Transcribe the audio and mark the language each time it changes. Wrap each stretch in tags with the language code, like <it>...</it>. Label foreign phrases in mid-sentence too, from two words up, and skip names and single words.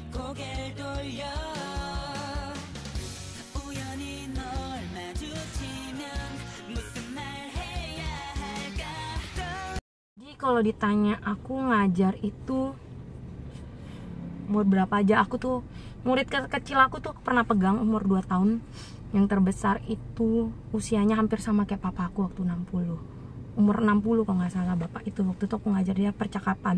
<ko>고개를 돌려 우연히 널 마주치면 무슨 말 해야 할까.</ko> <id>Jadi kalau ditanya aku ngajar itu umur berapa aja, aku tuh murid kecil aku tuh pernah pegang umur 2 tahun. Yang terbesar itu usianya hampir sama kayak papa aku waktu 60. Umur 60 kalau nggak salah bapak itu. Waktu itu aku ngajar dia percakapan.</id>